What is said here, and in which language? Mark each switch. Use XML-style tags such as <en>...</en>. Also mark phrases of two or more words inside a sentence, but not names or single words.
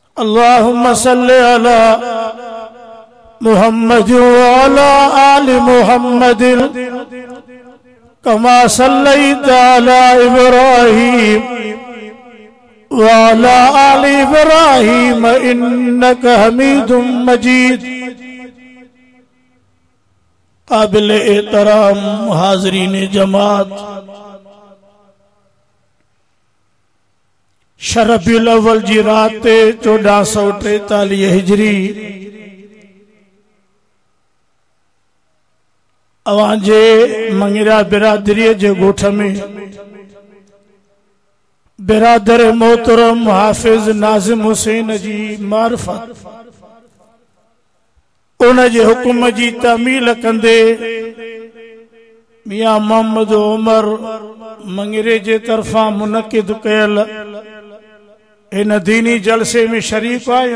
<ar>اللهم صل على محمد وعلى آل محمد كما صليت على إبراهيم وعلى آل إبراهيم إنك حميد مجيد.</ar> <sd>काबिल एहतराम हाज़रीन जमात, शरबीउल अव्वल जी रात 1443 हिजरी अवांजे मंगिरा बिरादरी जे गोठ में बिरादर मोहतरम हाफिज नाजिम हुसैन जी मार्फत उन जे हुक्म जी तामील कंदे मियां मोहम्मद उमर मंगिरे जे तरफा मुनक़िद कयल इन दीनी जलसे में शरीक आयो।</sd>